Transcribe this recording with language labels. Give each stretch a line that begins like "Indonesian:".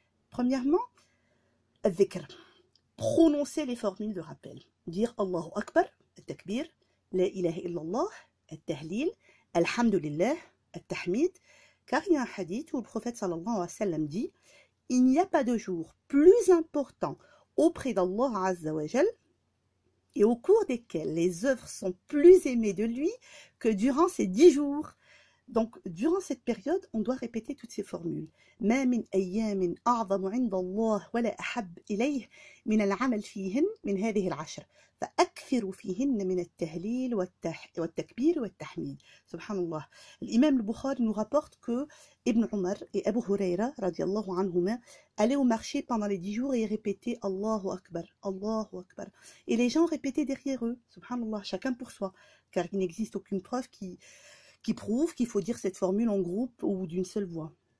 French: Premièrement, al-dhikr, prononcer les formules de rappel, dire Allahu Akbar, al-takbir, la ilaha illallah, al-tahlil, alhamdulillah, al-tahmid, car il y a un hadith où le prophète
Arabic: sallallahu alayhi wa sallam
French: dit: il n'y a pas de jour plus important auprès d'Allah Azza wa Jal et au cours desquels les œuvres sont plus aimées de lui que durant ces 10 jours. Donc, durant cette période, on doit répéter toutes ces formules.
Arabic: ما من أيام أعظم عند الله ولا أحب إليه من العمل فيهن من هذه العشر فأكثروا فيهن من التهليل والتكبير والتحميد. Subhanallah.
French: L'imam al-Bukhari nous rapporte que Ibn Umar et Abu Huraira
Arabic: radiallahu anhuma
French: allaient au marché pendant les 10 jours et répétaient Allahu Akbar, Allahu Akbar. Et les gens répétaient derrière eux, subhanallah, chacun pour soi, car il n'existe aucune preuve qui prouve qu'il faut dire cette formule en groupe ou d'une seule voix.